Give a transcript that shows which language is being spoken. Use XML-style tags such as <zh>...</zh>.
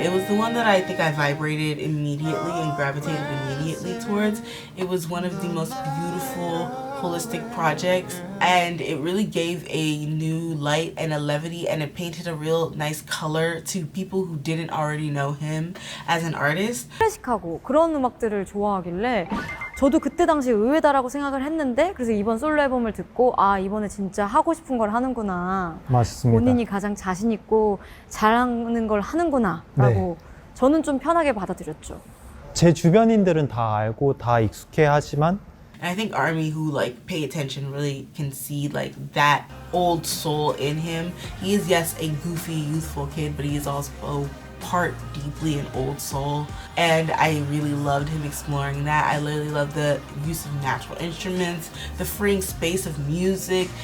<en>It was the one that I think I vibrated immediately and gravitated immediately towards. It was one of the most beautiful, holistic projects, and it really gave a new light and a levity, and it painted a real nice color to people who didn't already know him as an artist.</en> <ko>클래식하고 그런 음악들을 좋아하길래 저도 그때 당시 의외다라고 생각을 했는데 그래서 이번 솔로 앨범을 듣고 아 이번에 진짜 하고 싶은 걸 하는구나. 맞습니다. 본인이 가장 자신 있고 잘하는 걸 하는구나 라고 저는 좀 편하게 받아들였죠. 제 주변인들은 다 알고 다 익숙해하지만</ko> <en>And I think ARMY who like pay attention really can see like that old soul in him. He is, yes, a goofy, youthful kid, but he is also part deeply an old soul. And I really loved him exploring that. I really love the use of natural instruments, the freeing space of music.</en>